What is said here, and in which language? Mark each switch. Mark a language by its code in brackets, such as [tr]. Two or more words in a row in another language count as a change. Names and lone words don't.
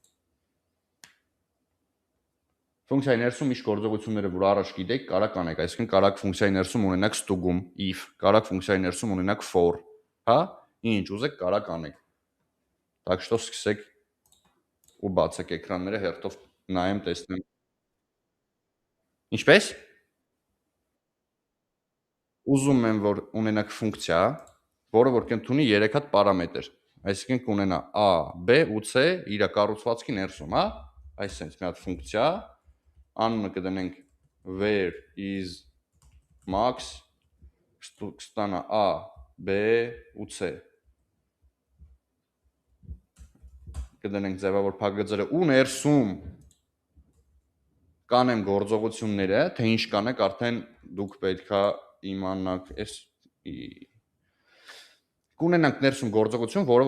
[hy] Ֆունկցիայի ներսում ինչ գործողությունները, որ առաջ գիտեք, կարող կանեք, այսինքն կարող ֆունկցիայի ներսում ունենաք ստուգում, if, կարող ֆունկցիայի ներսում ունենաք for, հա, ինչ ուզեք կարող կանեք։ [ru] Так что [hy] սկսեք ու բացեք էկրանները, հերթով նայեմ, տեսնեմ։ Ինչպես։ Ուզում եմ, որ ունենաք ֆունկցիա, որը որ կընդունի 3 հատ պարամետր, այսինքն կունենա a, b ու c իր կառուցվածքի ներսում, հա, այսինքն մի հատ ֆունկցիա, անունը կդնենք [en] where is max, [hy] կստանա a, b ու c, կդնենք ձևավոր փակագծերը ու ներսում կանեմ գործողությունները, թե ինչ կանեք, արդեն դուք պետքա իմանաք, կունենանք ներսում գործողություն, որը